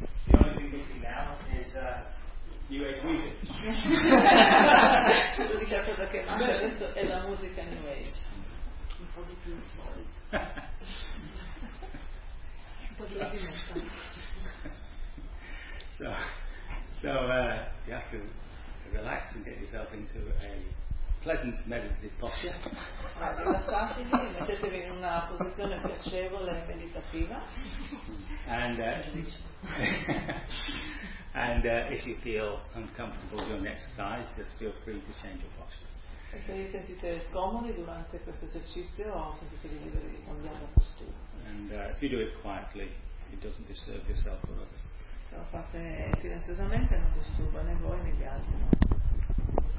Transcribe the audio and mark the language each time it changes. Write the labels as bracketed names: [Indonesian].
[English] The only thing missing now is UH music. [Italian] L'unica cosa che manca adesso è la musica new age. Un po' di più. Un po' di [English] So you have to relax and get yourself into a pleasant meditative posture. [Italian] Rilassatevi, mettetevi in una posizione piacevole e meditativa. [English] And if you feel uncomfortable during the exercise, just feel free to change your posture. [Italian] E se vi sentite scomodi durante questo esercizio, sentitevi liberi di cambiare la postura. [English] And if you do it quietly, it doesn't disturb yourself or others. [Italian] Se lo fate silenziosamente, non disturba né voi né gli altri.